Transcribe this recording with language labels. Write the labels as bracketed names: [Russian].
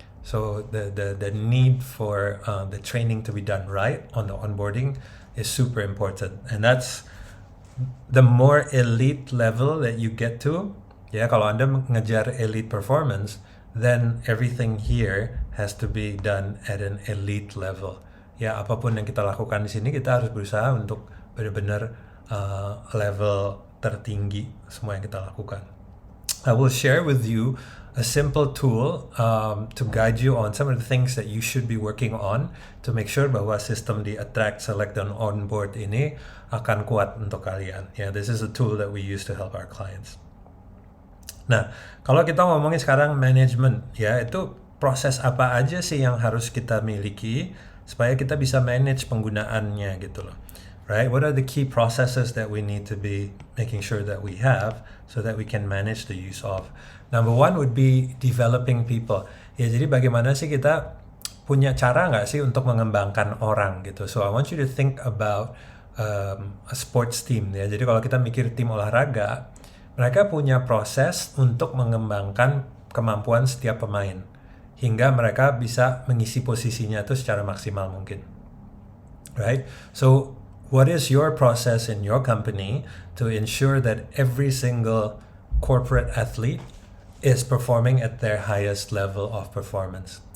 [English] So the need for the training to be done right on the onboarding is super important, and that's the more elite level that you get to. [Indonesian] Ya, kalau Anda mengejar [English] elite performance, then everything here has to be done at an elite level. [Indonesian] Ya, apapun yang kita lakukan di sini, kita harus berusaha untuk benar-benar level tertinggi semua yang kita lakukan. [English] I will share with you a simple tool to guide you on some of the things that you should be working on to make sure [Indonesian] bahwa sistem di attract, select, dan onboard ini akan kuat untuk kalian. [English] Yeah, this is a tool that we use to help our clients. [Indonesian] Nah, kalau kita ngomongin sekarang management, ya itu proses apa aja sih yang harus kita miliki supaya kita bisa manage penggunaannya gitu loh. [English] Right? What are the key processes that we need to be making sure that we have so that we can manage the use of? Number one would be developing people. [Indonesian] Ya, jadi bagaimana sih kita punya cara nggak sih untuk mengembangkan orang gitu. [English] So I want you to think about a sports team. [Indonesian] Ya, jadi kalau kita mikir tim olahraga, mereka punya proses untuk mengembangkan kemampuan setiap pemain hingga mereka bisa mengisi posisinya itu secara maksimal mungkin. [English] Right? So what is your process in your company to ensure that every single corporate athlete is performing at their highest level of performance?